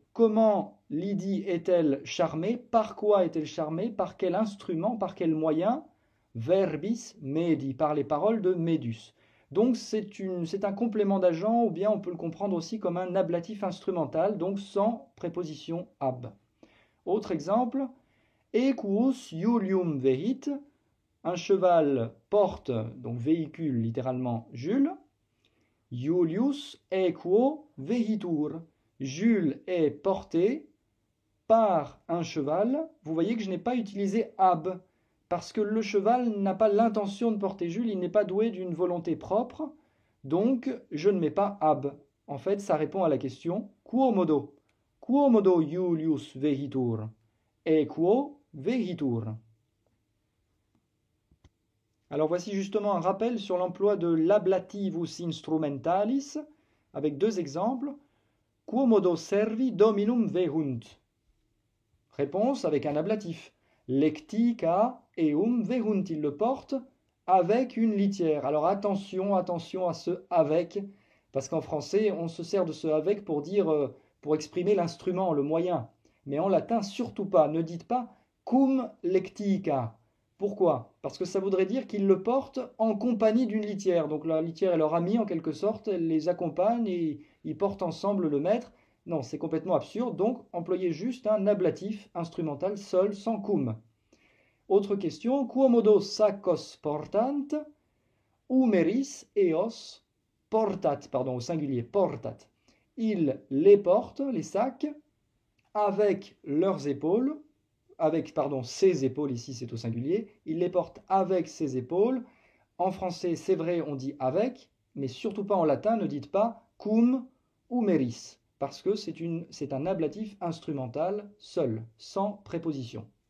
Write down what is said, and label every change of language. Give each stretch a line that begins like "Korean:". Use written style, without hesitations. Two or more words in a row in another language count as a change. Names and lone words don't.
French: Comment Lydie est-elle charmée? Par quoi est-elle charmée? Par quel instrument? Par quel moyen?
Latin: Verbis medi,
French: par les paroles de Médus. Donc c'est un complément d'agent, ou bien on peut le comprendre aussi comme un ablatif instrumental, donc sans préposition ab. Autre exemple,
Latin: equus Iulium vehit,
French: un cheval porte, donc véhicule littéralement Jules.
Latin: Iulius equo vehitur,
French: Jules est porté par un cheval. Vous voyez que je n'ai pas utilisé ab, parce que le cheval n'a pas l'intention de porter Jules, il n'est pas doué d'une volonté propre, donc je ne mets pas ab. En fait, ça répond à la question
Latin: quo modo? Quo modo Iulius vehitur? Equo vehitur?
French: Alors voici justement un rappel sur l'emploi de l'
Latin: ablativus instrumentalis,
French: avec deux exemples.
Latin: Quomodo servi dominum vehunt.
French: Réponse avec un ablatif.
Latin: Lectica eum vehunt.
French: Il le porte avec une litière. Alors attention à ce avec, parce qu'en français, on se sert de ce avec pour dire, pour exprimer l'instrument, le moyen. Mais en latin, surtout pas. Ne dites pas
Latin: cum lectica.
French: Pourquoi? Parce que ça voudrait dire qu'il le porte en compagnie d'une litière. Donc la litière est leur amie en quelque sorte, elle les accompagne et ils portent ensemble le maître. Non, c'est complètement absurde. Donc employez juste un ablatif instrumental seul, sans cum. Autre question.
Latin: Quomodo saccos portant, humeris eos portat,
French: pardon, au singulier, portat. Ils les portent, les sacs, avec leurs épaules, avec, pardon, ses épaules, ici c'est au singulier, ils les portent avec ses épaules. En français, c'est vrai, on dit avec, mais surtout pas en latin, ne dites pas
Latin: cum humeris,
French: parce que c'est un ablatif instrumental seul, sans préposition.